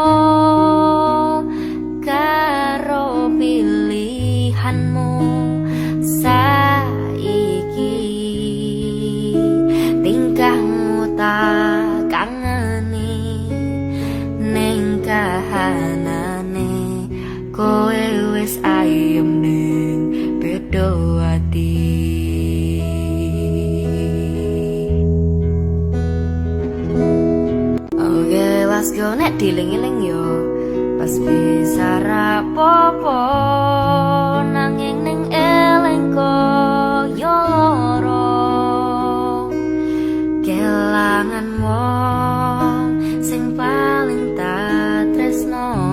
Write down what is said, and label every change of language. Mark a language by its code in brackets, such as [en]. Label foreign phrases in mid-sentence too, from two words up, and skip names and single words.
[jv] karo pilihanmu saiki tingkahmu tak kangeni ning kahanane kowe wis ayem ning bedo ati. [en] Okay, let's go [jv] nek diling-iling yo. Pas bisa rapopo nanging ning elengko yo loro. Kelangan wong sing paling tak tresno.